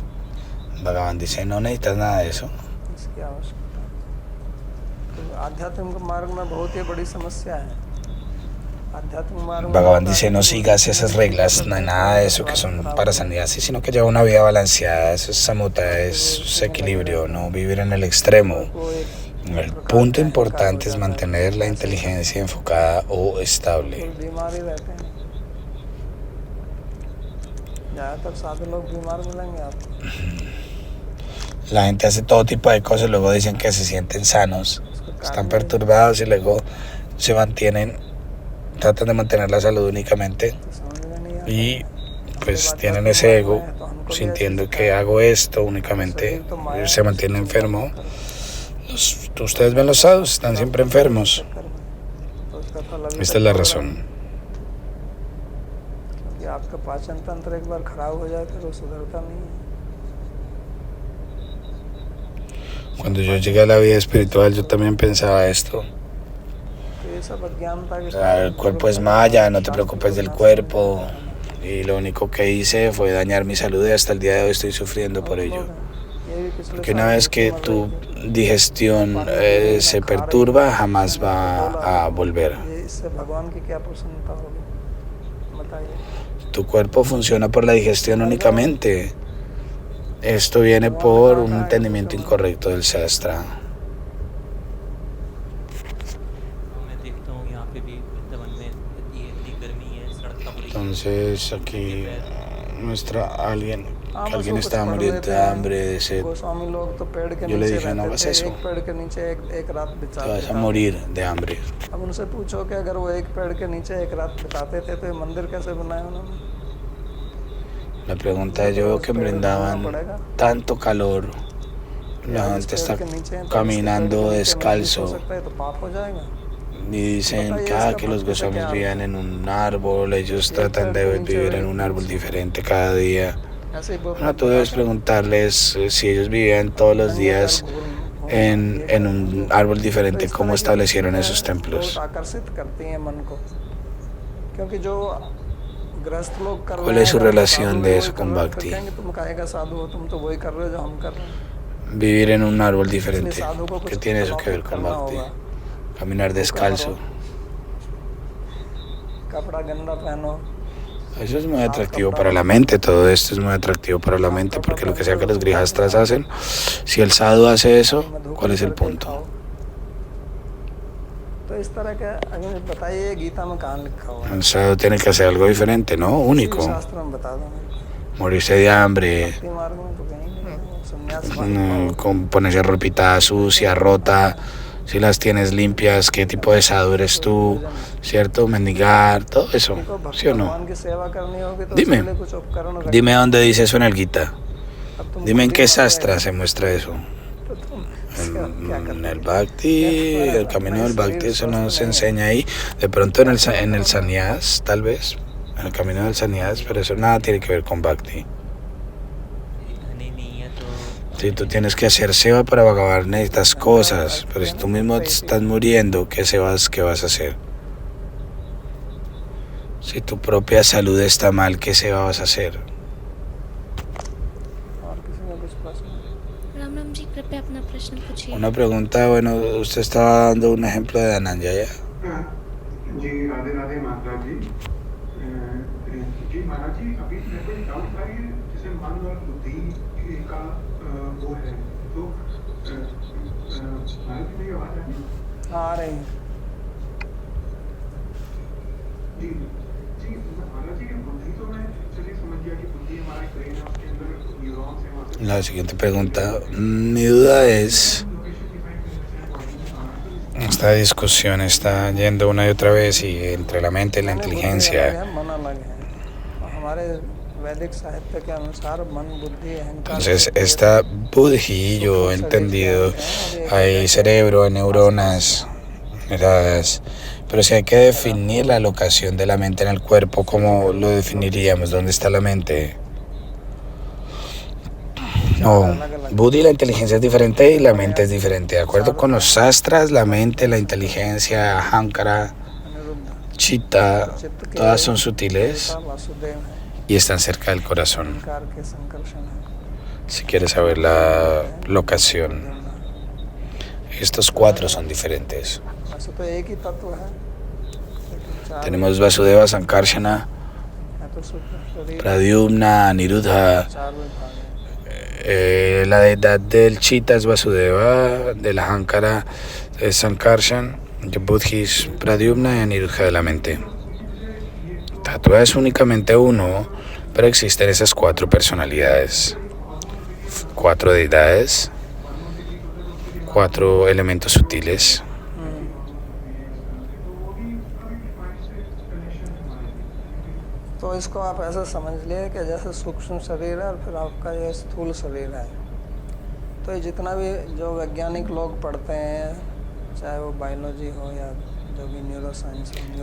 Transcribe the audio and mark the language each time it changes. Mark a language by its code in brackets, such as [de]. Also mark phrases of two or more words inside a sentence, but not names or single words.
[es] Bhagavan dice, no necesitas nada de eso. Bhagavan dice, no sigas esas reglas, no hay nada de eso que son para sannyasis, sino que lleva una vida balanceada. Eso es samuta, es equilibrio, no vivir en el extremo, El punto importante es mantener la inteligencia enfocada o estable. [hi] कुछ बीमार ही रहते हैं, ज़्यादातर साधु लोग बीमार मिलेंगे आपको। [es] La gente hace todo tipo de cosas, luego dicen que se sienten sanos, están perturbados y luego se mantienen, tratan de mantener la salud únicamente [hi] तो समझ में नहीं आता। [es] y pues tienen ese ego sintiendo que hago esto únicamente, se mantiene enfermo. Ustedes ven los sadhus, están siempre enfermos. [hi] तो उसका फल अभी [es] Esta [hi] तक [es] es la [hi] हो रहा है। [es] razón. [hi] क्योंकि आपका पाचन तंत्र एक बार खराब हो जाए फिर वो सुधरता नहीं है। [es] Cuando yo llegué a la vida espiritual yo también pensaba esto. [hi] तो ये सब अज्ञानता के [es] El cuerpo es maya, no te preocupes del cuerpo. Y lo único que hice fue dañar mi salud y hasta el día de hoy estoy sufriendo por ello. Porque una vez que tu digestión se perturba, jamás va a volver. [hi] इससे भगवान की क्या प्रसन्नता होगी बताइए। [es] Tu cuerpo funciona por la digestión únicamente. Esto viene por un entendimiento incorrecto del Shastra. [hi] मैं देखता हूँ यहाँ पे भी वृंदावन में ये इतनी गर्मी है, सड़क का बुरी [es] Entonces aquí muestra a alguien [hi] हाँ, [es] que [hi] बस [es] alguien [hi] वो कुछ [es] estaba [hi] पढ़ [es] muriendo [hi] लेते [es] de [hi] हैं। [es] hambre, de sed. [hi] गोस्वामी लोग तो पेड़ के [es] Yo le [hi] नीचे [es] dije, no [hi] रहते [es] hagas [hi] थे, [es] eso. [hi] एक पेड़ के नीचे एक रात [es] Te [hi] बिताते [es] vas a [hi] थे। [es] morir de hambre. [hi] अब उनसे पूछो कि अगर वो एक पेड़ के नीचे एक रात बिताते थे तो ये मंदिर कैसे बनाए उन्होंने। [es] La pregunta es, yo veo que brindaban tanto calor, la [hi] इस [es] gente [hi] पेड़ [es] está [hi] के नीचे हैं, तो इसके पेड़ [es] caminando [hi] के नीचे नहीं [es] descalzo [hi] हो सकता है तो पाप हो जाएगा। [es] y dicen que los Goswamis vivían en un árbol, ellos tratan de vivir en un árbol diferente cada día. [hi] ऐसे ही वो [es] No, tú debes preguntarles si ellos vivían todos los días en un árbol diferente, cómo establecieron esos templos. [hi] आकर्षित करती हैं मन को, क्योंकि जो गृहस्थ लोग कर [es] ¿Cuál [hi] रहे [es] es su [hi] हैं, [es] relación [hi] साधु [es] de [hi] लोग [es] eso [hi] वही [es] con [hi] कर रहे हैं, [es] Bhakti? [hi] फिर कहेंगे तुम काहे का साधु हो, तुम तो वही कर रहे हो जो हम कर रहे हैं। [es] Vivir en un árbol [hi] इसलिए [es] diferente. [hi] साधु को [es] ¿Qué [hi] कुछ [es] tiene eso que ver con [hi] करना [es] Bhakti? [hi] होगा। [es] Caminar descalzo. [hi] कपड़ा गंदा पहनो, [es] Eso es muy atractivo para la mente, todo esto es muy atractivo para la mente, porque lo que sea que los grihastras hacen, si el sadhu hace eso, ¿cuál es el punto? [hi] तो इस तरह का अगर बताइए गीता में कहाँ लिखा हुआ है, [es] El sadhu tiene que hacer algo diferente, ¿no? Único. [hi] शास्त्र में बता दो मेरे को। [es] Morirse de hambre, [hi] भक्ति मार्ग में तो कहीं नहीं है, संन्यास मार्ग [es] con ponerse ropita sucia, rota, si las tienes limpias, qué tipo de sadhu eres tú, ¿cierto? Mendigar, todo eso, [hi] को [es] ¿sí o no? [hi] भगवान की सेवा करनी होगी तो [es] Dime. [hi] उसके लिए कुछ उपकरण रखो। [es] Dime dónde dice eso en el Gita. [hi] अब तुम [es] Dime en [hi] बुद्धि [es] qué [hi] मत [es] sastra [hi] रहे, [es] se muestra eso. [hi] तो तुम क्या [es] En [hi] करते [es] el [hi] हो? [es] Bhakti, el camino del Bhakti, eso no se enseña ahí. De pronto en el Sannyas, tal vez, en el camino del Sannyas, pero eso nada tiene que ver con Bhakti. [hi] धनी नहीं है तो [es] Si tú tienes que hacer seva para Bhagavan, necesitas cosas, pero si tú mismo te estás muriendo, ¿qué sevas que vas a hacer? Si tu propia salud está mal, ¿qué seva vas a hacer? [hi] और किसी का कुछ प्रश्न? राम राम जी, कृपया अपना प्रश्न पूछिए। [es] Una pregunta, bueno, usted estaba dando un ejemplo de Dhananjaya. [hi] जी राधे राधे महाराज जी। जी महाराज जी, अभी मेरे को एक डाउट था कि जैसे मन और बुद्धि का वो है तो महाराज जी मेरी आवाज आ रही है? आ रही है। जी जी महाराज जी, बुद्धि तो मैं चलिए समझ गया कि बुद्धि हमारे ब्रेन है, उसके अंदर न्यूरॉन्स है, वहाँ से [es] La siguiente pregunta, mi duda es, [en] location define [hi] करने से [es] esta discusión está yendo una y otra vez y entre la mente y la [hi] मन अलग [es] inteligencia. [hi] है, मन अलग है। और हमारे वैदिक साहित्य के अनुसार मन बुद्धि अहंकार [es] Entonces, esta buddhi, yo he entendido, hay cerebro, hay neuronas, miradas, pero si hay que definir la locación de la mente en el cuerpo, ¿cómo lo definiríamos? ¿Dónde está la mente? No, buddhi, la inteligencia es diferente y la mente es diferente. De acuerdo con los sastras, la mente, la inteligencia, ahankara, अनिरुद्ध chitta, [hi] चित्त के [es] todas son sutiles [hi] वासुदेव है, [es] y están cerca del corazón. [hi] अहंकार के संकर्षण है। [es] Si quieres saber la locación, estos cuatro son diferentes. [hi] वैसे तो एक ही तत्व है, लेकिन चार [es] Tenemos Vasudeva, Sankarshana, [hi] है तो सूक्ष्म शरीर [es] Pradyumna, Aniruddha. [hi] चार विभाग है। [es] La deidad del Chitta es Vasudeva, del Ahankara es Sankarshan, de Buddhi es Pradyumna y Aniruddha de la mente. Tattva es únicamente uno, pero existen esas 4 personalidades, 4 deidades, 4 elementos sutiles. [hi] तो इसको आप ऐसा समझ लिए कि जैसे सूक्ष्म शरीर है और फिर आपका ये स्थूल शरीर है। तो ये जितना भी जो वैज्ञानिक लोग पढ़ते हैं, चाहे वो बायोलॉजी हो या जो भी न्यूरोसाइंस हो।